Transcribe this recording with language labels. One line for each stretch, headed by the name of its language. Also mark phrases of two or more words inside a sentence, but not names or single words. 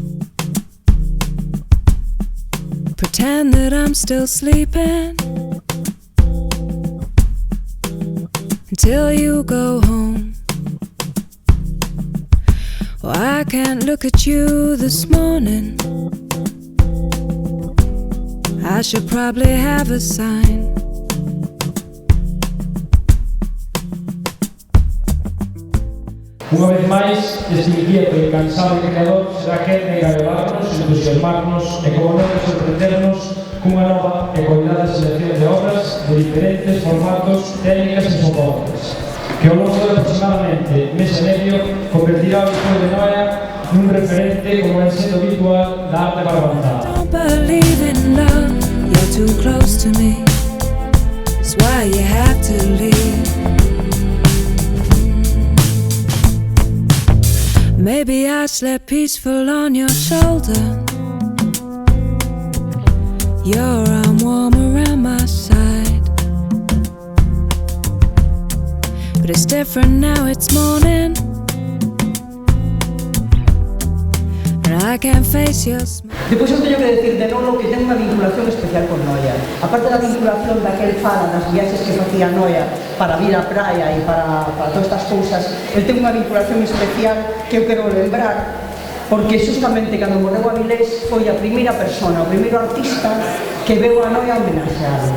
English: Pretend that I'm still sleeping until you go home. Well, I can't look at you this morning. I should probably have a sign.
Galician: Unha vez máis, este inquieto e cansado creador será quen de engaiolarnos, entusiasmarnos e, como non, sorprendernos cunha nova e cuidada selección de obras de diferentes formatos, técnicas e soportes, que ao longo de aproximadamente mes e medio convertirá o Liceo de Noia nun referente, como é sendo habitual, da arte barbanzada.
English: Don't believe in love, you're too close to me. That's why you have to leave. Maybe I slept peaceful on your shoulder, your arm warm around my side. But it's different now, it's morning, and I can't face your smile.
Galician: Depois eu teño que decir de novo que ten unha vinculación especial con Noia. Aparte da vinculación daquel fala das viaxes que facía Noia para vir á praia e para todas estas cousas, el ten unha vinculación especial que eu quero lembrar, porque justamente cando morreu Avilés foi a primeira persona, o primeiro artista que veu a Noia homenaxeado.